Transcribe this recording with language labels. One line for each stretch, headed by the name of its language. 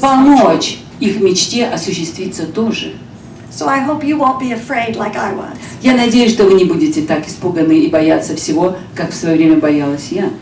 Russian: помочь их мечте осуществиться тоже.
English: So I hope you won't be afraid like I was.
Russian: Я надеюсь, что вы не будете так испуганы и бояться всего, как в свое время боялась я.